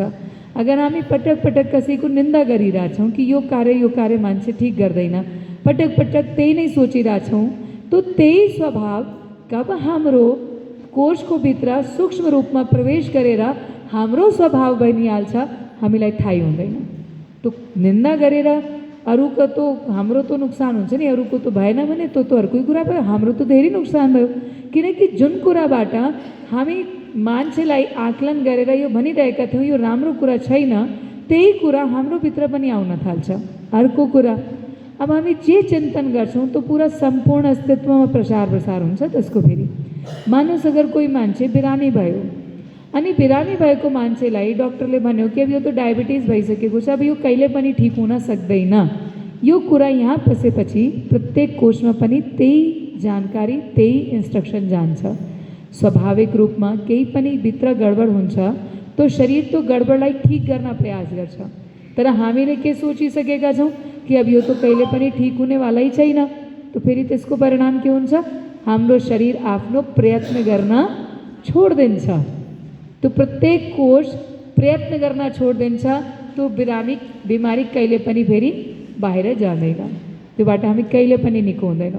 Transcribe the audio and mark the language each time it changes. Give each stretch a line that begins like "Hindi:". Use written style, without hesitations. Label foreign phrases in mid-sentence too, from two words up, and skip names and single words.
Nepali: अगर हामी पटक पटक कसैको निन्दा गरिरहेछौँ कि यो कार्य मान्छे ठिक गर्दैन, पटक पटक त्यही नै सोचिरहेछौँ, तो त्यही स्वभाव कब हाम्रो कोषको भित्र सूक्ष्म रूपमा प्रवेश गरेर हाम्रो स्वभाव बनिहाल्छ हामीलाई थाहै हुँदैन। तो निन्दा गरेर अरूको तो हाम्रो तो नुकसान हुन्छ नि, अरूको तो भएन भने तो अर्कै कुरा भयो, हाम्रो तो धेरै नुकसान भयो। किनकि जुन कुराबाट हामी मान्छेलाई आकलन गरेर यो भनिरहेका थियौँ यो राम्रो कुरा छैन, त्यही कुरा हाम्रो भित्र पनि आउन थाल्छ। अर्को कुरा, अब हामी जे चिन्तन गर्छौँ तो पुरा सम्पूर्ण अस्तित्वमा प्रसार प्रसार हुन्छ त्यसको। फेरि मानुस अगर कोही मान्छे बिरामी भयो अनि बिरामी भएको मान्छेलाई डॉक्टरले भन्यो कि अब यो तो डायबिटिज भइसकेको छ, अब यो कहिले पनि ठीक हुन सक्दैन, यो कुरा यहाँ पसेपछि प्रत्येक कोषमा पनि त्यही जानकारी त्यही इन्स्ट्रक्सन जान्छ। स्वाभाविक रूपमा केही पनि भित्र गडबड हुन्छ तो शरीर तो गडबडलाई ठीक गर्न प्रयास गर्छ, तर हामीले के सोचिसकेका छौँ कि अब यो तो कहिले पनि ठीक हुनेवाला ही छैन, तो फेरि त्यसको परिणाम के हुन्छ? हाम्रो शरीर आफ्नो प्रयत्न गर्न छोडिदिन्छ। तो प्रत्येक कोष प्रयत्न गर्न छोडिदिन्छ, तो बिमारी कहिले पनि फेरि बाहिर जाँदैन, त्योबाट हामी कहिले पनि निको हुँदैनौँ।